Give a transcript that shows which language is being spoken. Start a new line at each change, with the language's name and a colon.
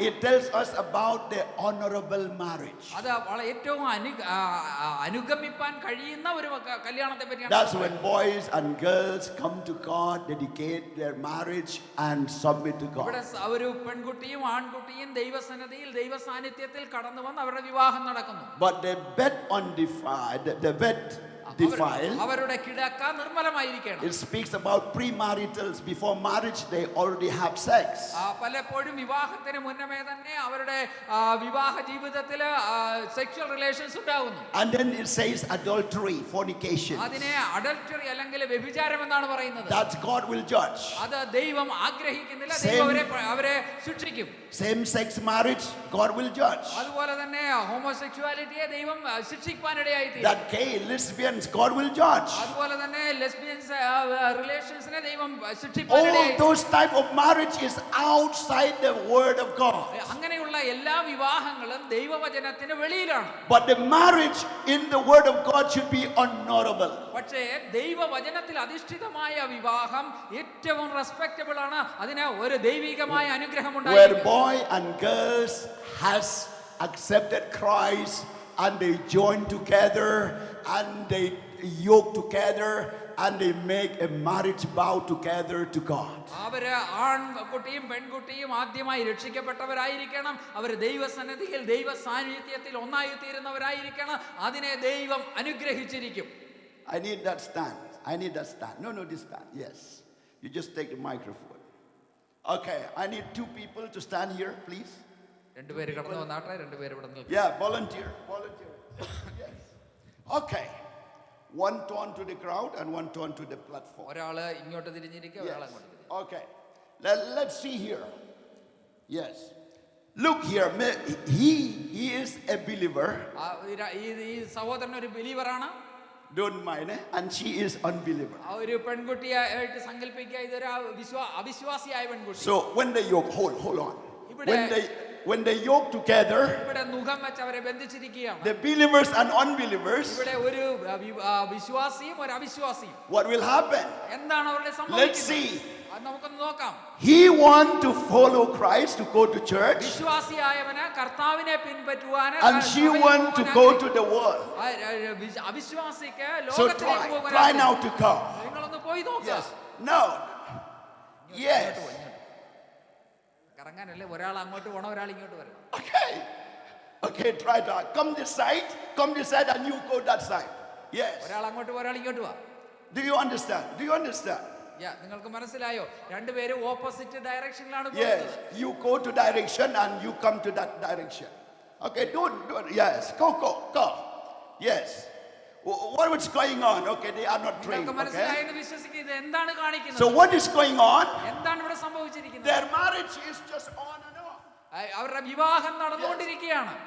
English: it tells us about the honorable marriage.
Malayalam: അത് ഏറ്റവും അനുഗമിപ്പാൻ കഴിയുന്ന ഒരു കല്യാണത്തെ പറ്റിയാണ്.
English: That's when boys and girls come to God, dedicate their marriage and submit to God.
Malayalam: ഇവിടെ ഒരു പെൺകുട്ടിയും ആൺകുട്ടിയും ദൈവസന്നിധിയിൽ ദൈവസാന്നിധ്യത്തിൽ കടന്നു വന്ന് അവരുടെ വിവാഹം നടക്കുന്നു.
English: But the bet undefiled, the bet defiled.
Malayalam: അവരുടെ കിടക്ക നിർമ്മലമായിരിക്കണം.
English: It speaks about premaritals. Before marriage, they already have sex.
Malayalam: പലപ്പോഴും വിവാഹത്തിന് മുന്നമേ തന്നെ അവരുടെ വിവാഹ ജീവിതത്തിൽ
English: sexual relations
Malayalam: ഉണ്ടാകുന്നു.
English: And then it says adultery, fornication.
Malayalam: അതിനെ അഡൾട്ടറി അല്ലെങ്കിൽ വ്യഭിചാരം എന്നാണ് പറയുന്നത്.
English: That God will judge.
Malayalam: അത് ദൈവം ആഗ്രഹിക്കുന്നില്ല. ദൈവം അവരെ ശിക്ഷിക്കും.
English: Same sex marriage, God will judge.
Malayalam: അതുപോലെ തന്നെ ഹോമോസെക്ച്വാലിറ്റിയെ ദൈവം ശിക്ഷിക്കാനിടയായി.
English: That gay, lesbians, God will judge.
Malayalam: അതുപോലെ തന്നെ
English: lesbians റിലേഷൻസിനെ
Malayalam: ദൈവം
English: All
Malayalam: ശിക്ഷിക്കാനിടയായി.
English: those type of marriage is outside the word of God.
Malayalam: അങ്ങനെയുള്ള എല്ലാ വിവാഹങ്ങളും ദൈവവചനത്തിന് വെളിയിലാണ്.
English: But the marriage in the word of God should be honorable.
Malayalam: പക്ഷേ ദൈവവചനത്തിൽ അധിഷ്ഠിതമായ വിവാഹം ഏറ്റവും റെസ്പെക്റ്റബിൾ ആണ്. അതിന് ഒരു ദൈവികമായ അനുഗ്രഹം
English: Where
Malayalam: ഉണ്ടായിരിക്കും.
English: boy and girls has accepted Christ and they join together and they yoke together and they make a marriage vow together to God.
Malayalam: അവര് ആൺകുട്ടിയും പെൺകുട്ടിയും ആദ്യമായി രക്ഷിക്കപ്പെട്ടവരായിരിക്കണം. അവർ ദൈവസന്നിധിയിൽ ദൈവ സാന്നിധ്യത്തിൽ ഒന്നായി തീരുന്നവരായിരിക്കണം. അതിനെ ദൈവം അനുഗ്രഹിച്ചിരിക്കും.
English: I need that stand. I need that stand. No, this stand. Yes. You just take the microphone. Okay, I need 2 people to stand here, please.
Malayalam: രണ്ടുപേര് കടന്നു വന്നാട്ടെ. രണ്ടുപേര് ഇവിടെ നിൽക്കും.
English: Yeah, volunteer. Yes. Okay. One turn to the crowd and one turn to the platform.
Malayalam: ഒരാള് ഇങ്ങോട്ട് തിരിഞ്ഞിരിക്കുക, ഒരാൾ
English: Yes.
Malayalam: അങ്ങോട്ട് തിരിഞ്ഞിരിക്കുക.
English: Okay. Let's see here. Yes. Look here. He is a believer.
Malayalam: ഈ സഹോദരൻ ഒരു ബിലീവറാണ്.
English: Don't mind, and she is unbeliever.
Malayalam: ആ ഒരു പെൺകുട്ടിയായിട്ട് സങ്കല്പിക്കുക. ഇതൊരു അവിശ്വാസിയായ പെൺകുട്ടി.
English: So when they yoke, hold on. When they yoke together,
Malayalam: ഇവിടെ മുഖം വെച്ച് അവരെ ബന്ധിച്ചിരിക്കുകയാണ്.
English: the believers and unbelievers,
Malayalam: ഇവിടെ ഒരു വിശ്വാസിയും ഒരു അവിശ്വാസിയും.
English: what will happen?
Malayalam: എന്താണ് അവരുടെ
English: Let's
Malayalam: സംഭവിക്കുന്നത്?
English: see.
Malayalam: അത് നമുക്കൊന്ന് നോക്കാം.
English: He want to follow Christ, to go to church,
Malayalam: വിശ്വാസിയായവന് കർത്താവിനെ പിൻപറ്റുവാൻ,
English: and she want to go to the world.
Malayalam: അവിശ്വാസിക്ക്
English: So
Malayalam: ലോകത്തിലേക്ക് പോകാൻ.
English: try now to come.
Malayalam: നിങ്ങളൊന്ന് പോയി നോക്കുക.
English: Yes. No. Yes.
Malayalam: കറങ്ങാനല്ലേ, ഒരാൾ അങ്ങോട്ട് പോകണം, ഒരാൾ ഇങ്ങോട്ട് വരണം.
English: Okay, try that. Come this side, and you go that side. Yes.
Malayalam: ഒരാൾ അങ്ങോട്ട് പോ, ഒരാൾ ഇങ്ങോട്ട് വാ.
English: Do you understand?
Malayalam: നിങ്ങൾക്ക് മനസ്സിലായോ? രണ്ടുപേരും
English: Opposite ഡയറക്ഷനിലാണ് Yes.
Malayalam: പോകുന്നത്.
English: You go to direction and you come to that direction. Okay, don't. Yes. Go. Yes. What's going on? Okay, they are not trained.
Malayalam: നിങ്ങൾക്ക്
English: Okay.
Malayalam: മനസ്സിലായെന്ന് വിശ്വസിക്കുക. ഇത് എന്താണ് കാണിക്കുന്നത്?
English: So what is going on?
Malayalam: എന്താണ് ഇവിടെ സംഭവിച്ചിരിക്കുന്നത്?
English: Their marriage is just on and on.
Malayalam: അവരുടെ വിവാഹം നടന്നുകൊണ്ടിരിക്കുകയാണ്.